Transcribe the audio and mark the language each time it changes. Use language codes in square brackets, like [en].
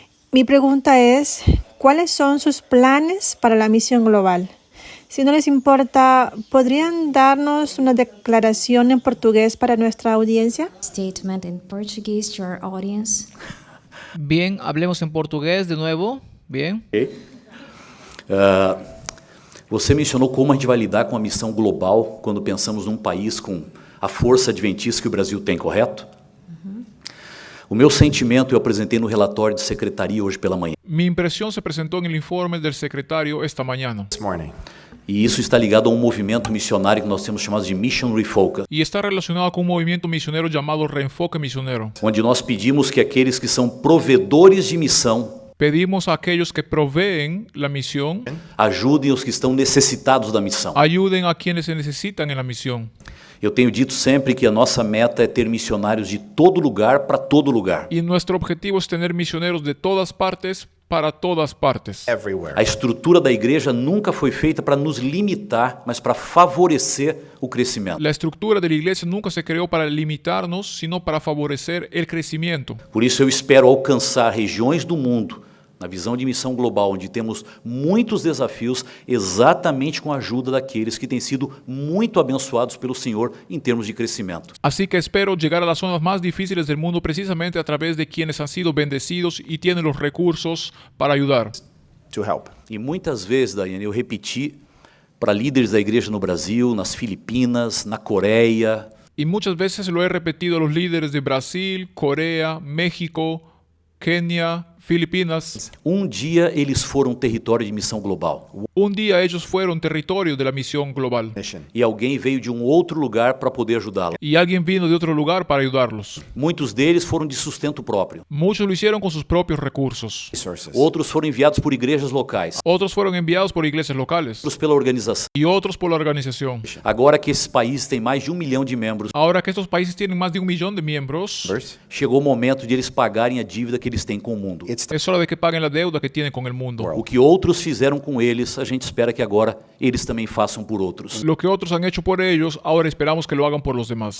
[es] Mi pregunta es, ¿cuáles son sus planes para la misión global? Si no les importa, ¿podrían darnos una declaración en portugués para nuestra audiencia? [en] Statement in Portuguese to our audience. [es] Bien, hablemos en portugués de nuevo. Bien. [en] Okay. [pt] Você mencionou como a gente vai lidar com a missão global quando pensamos num país com a força adventista que o Brasil tem, correto? O meu sentimento eu apresentei no relatório de secretaria hoje pela manhã. [es] Mi impresión se presentó en el informe del secretario esta mañana. [en] This morning. [pt] E isso está ligado a um movimento missionário que nós temos chamado de Mission Refocus, [es] Y está relacionado con un movimiento misionero llamado Reenfoque Misionero. [pt] onde nós pedimos que aqueles que são provedores de missão [es] Pedimos a aquellos que proveen la misión, [pt] ajudem os que estão necessitados da missão. [es] ayuden a quienes se necesitan en la misión. [pt] Eu tenho dito sempre que a nossa meta é ter missionários de todo lugar para todo lugar. [es] Y nuestro objetivo es tener misioneros de todas partes para todas partes. [en] Everywhere. [pt] A estrutura da igreja nunca foi feita para nos limitar, mas para favorecer o crescimento. [es] La estructura de la iglesia nunca se creó para limitarnos, sino para favorecer el crecimiento. [pt] Por isso eu espero alcançar regiões do mundo, na visão de missão global, onde temos muitos desafios, exatamente com a ajuda daqueles que têm sido muito abençoados pelo Senhor em termos de crescimento. [es] Así que espero llegar a las zonas más difíciles del mundo precisamente a través de quienes han sido bendecidos y tienen los recursos para ayudar. [en] To help. [pt] E muitas vezes, Daiane, eu repeti para líderes da igreja no Brasil, nas Filipinas, na Coreia, [es] Y muchas veces lo he repetido a los líderes de Brasil, Corea, México, Kenia, Filipinas. [pt] um dia eles foram território de missão global. [es] Un día ellos fueron territorio de la misión global [en] Mission. [pt] E alguém veio de um outro lugar para poder ajudá-lo. [es] y alguien vino de otro lugar para ayudarlos. [pt] Muitos deles foram de sustento próprio. [es] Muchos lo hicieron con sus propios recursos. [en] Resources. [pt] Outros foram enviados por igrejas locais. [es] Otros fueron enviados por iglesias locales [pt] Outros pela organização. [es] y otros por la organización. [pt] Agora que esses países têm mais de 1 milhão de membros, [es] Ahora que estos países tienen más de 1 millón de miembros, Verse. [pt] chegou o momento de eles pagarem a dívida que eles têm com o mundo. [en] It's [es] es hora de que paguen la deuda que tienen con el mundo. [pt] O que outros fizeram com eles, a gente espera que agora eles também façam por outros. [es] Lo que otros han hecho por ellos, ahora esperamos que lo hagan por los demás.